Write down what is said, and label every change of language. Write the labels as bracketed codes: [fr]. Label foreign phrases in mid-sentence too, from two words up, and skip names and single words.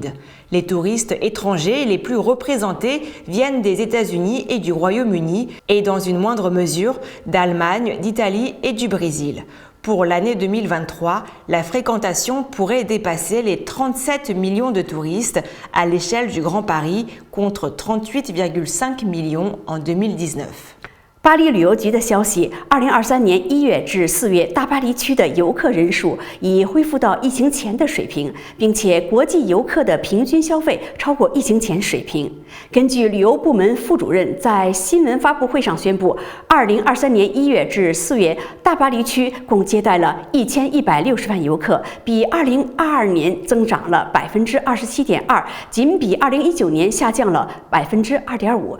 [fr] Les touristes étrangers les plus représentés viennent des États-Unis et du Royaume-Uni et dans une moindre mesure d'Allemagne, d'Italie et du Brésil. Pour l'année 2023, la fréquentation pourrait dépasser les 37 millions de touristes à l'échelle du Grand Paris contre 38,5 millions en 2019. [zh] 巴黎旅游局的消息，2023年1月至4月，大巴黎区的游客人数已恢复到疫情前的水平，并且国际游客的平均消费超过疫情前水平。根据旅游部门副主任在新闻发布会上宣布，2023年1月至4月，大巴黎区共接待了1160万游客，比2022年增长了27.2%，仅比2019年下降了2.5%。